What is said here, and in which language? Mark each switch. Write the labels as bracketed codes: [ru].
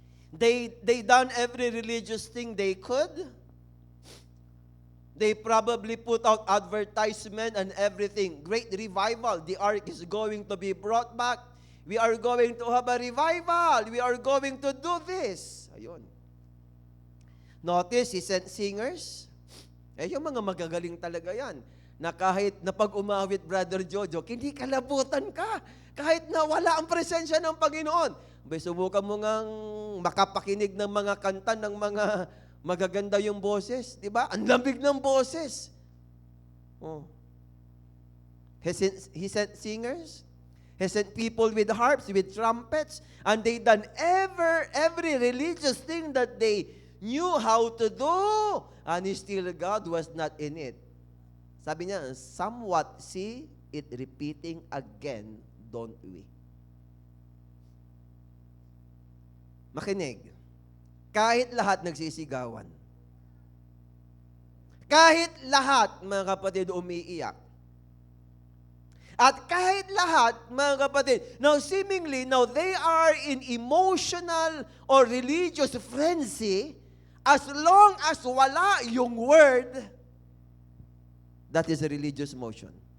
[en] They done every religious thing they could. They probably put out advertisement and everything. Great revival. The ark is going to be brought back. We are going to have a revival. We are going to do this. Ayun. Notice, he sent singers. [tl] Yung mga magagaling talaga yan. Na kahit na pag umawit, Brother Jojo, hindi kalabutan ka. Kahit na wala ang presensya ng Panginoon. Subukan mo ngang makapakinig ng mga kanta ng mga magaganda yung boses. Diba? Ang lamig ng boses. Oh. [en] He sent singers. He sent people with harps, with trumpets. And they done every religious thing that they knew how to do. And still God was not in it. [tl] Sabi niya, [en] somewhat see it repeating again, don't we? [tl] Makinig. Kahit lahat nagsisigawan. Kahit lahat, mga kapatid, umiiyak. At kahit lahat, mga kapatid, [en] now seemingly, now they are in emotional or religious frenzy. As long as [tl] wala yung [en] word, that is a religious motion.